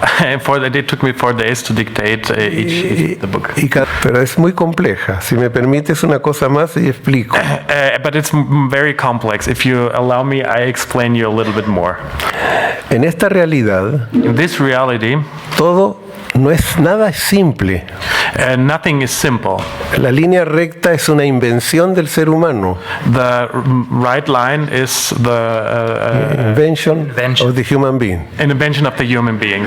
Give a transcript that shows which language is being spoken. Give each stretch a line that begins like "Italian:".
English: It took me 4 days to dictate each the book.
Spanish: Pero es muy compleja. Si me permites una cosa más y explico.
English: But it's very complex. If you allow me, I explain you a little bit more.
Spanish: En esta realidad,
English: in this reality,
Spanish: todo no es nada simple.
English: Nothing is simple.
Spanish: La línea recta es una invención del ser humano.
English: The right line is the invention of the human being. An invention of the human being.